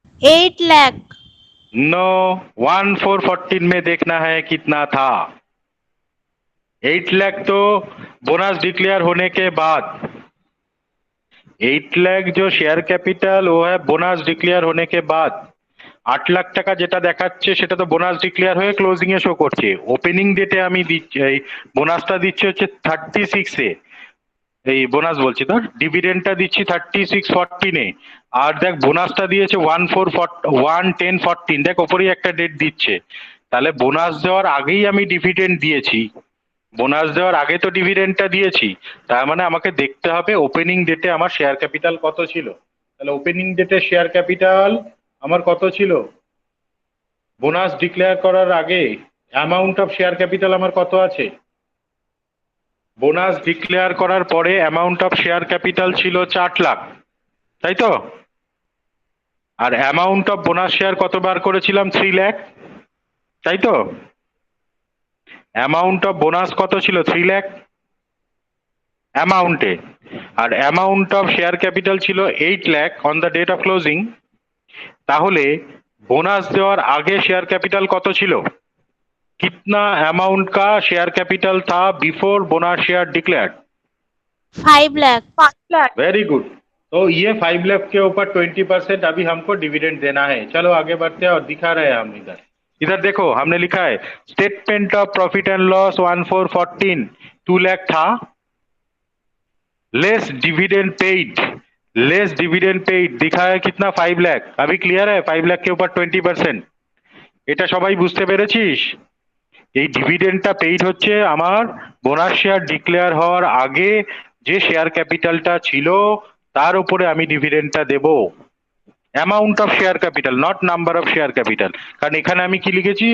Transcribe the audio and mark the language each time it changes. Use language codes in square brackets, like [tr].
[hi] 8 lakh. No, 1/4/14 में देखना है कितना था। 8 लाख तो बोनस डिक्लेयर होने के बाद, 8 लाख जो शेयर कैपिटल वो है बोनस डिक्लेयर होने के बाद। [bn] 8 লাখ টাকা যেটা দেখাচ্ছে সেটা তো বোনাস ডিক্লেয়ার হয়ে ক্লোজিং এ শো করছে। ওপেনিং ডেটে আমি দিচ্ছি এই বোনাসটা দিচ্ছি হচ্ছে 36-এ, এই বোনাস বলছি তো, ডিভিডেন্ডটা দিচ্ছি 36/14-এ, আর দেখ বোনাসটা দিয়েছে 1/10/14। দেখ ওপরেই একটা ডেট দিচ্ছে, তাহলে বোনাস দেওয়ার আগেই আমি ডিভিডেন্ড দিয়েছি। বোনাস দেওয়ার আগে তো ডিভিডেন্ডটা দিয়েছি, তার মানে আমাকে দেখতে হবে ওপেনিং ডেটে আমার শেয়ার ক্যাপিটাল কত ছিল। তাহলে ওপেনিং ডেটে শেয়ার ক্যাপিটাল আমার কত ছিল? বোনাস ডিক্লেয়ার করার আগে অ্যামাউন্ট অফ শেয়ার ক্যাপিটাল আমার কত আছে? বোনাস ডিক্লেয়ার করার পরে অ্যামাউন্ট অফ শেয়ার ক্যাপিটাল ছিল 4 লাখ, তাই তো? আর অ্যামাউন্ট অফ বোনাস শেয়ার কতবার করেছিলাম? 3 লাখ, তাই তো? অ্যামাউন্ট অফ বোনাস কত ছিল? 3 লাখ অ্যামাউন্টে, আর অ্যামাউন্ট অফ শেয়ার ক্যাপিটাল ছিল 8 lakh on the date of closing. তাহলে बोनस देওয়ার आगे शेयर कैपिटल কত ছিল? [hi] कितना अमाउंट का शेयर कैपिटल था before bonus share declared? 5 lakh. 5 lakh. Very good. तो ये 5 लाख के ऊपर 20% अभी हमको डिविडेंड देना है। चलो आगे बढ़ते हैं और दिखा रहे हैं हम इधर। इधर देखो हमने लिखा है statement of profit and loss 1414 2 lakh था, लेस डिविडेंड पेड दिखा है कितना 5 लाख। अभी क्लियर है? 5 लाख के ऊपर 20%। [bn] এটা সবাই বুঝতে পেরেছিস? এই ডিভিডেন্ডটা পেইড হচ্ছে আমার বোনাস শেয়ার ডিক্লেয়ার হওয়ার আগে যে শেয়ার ক্যাপিটালটা ছিল তার উপরে আমি ডিভিডেন্ডটা দেব। Amount of share capital, not number of share capital. কারণ এখানে আমি কি লিখেছি?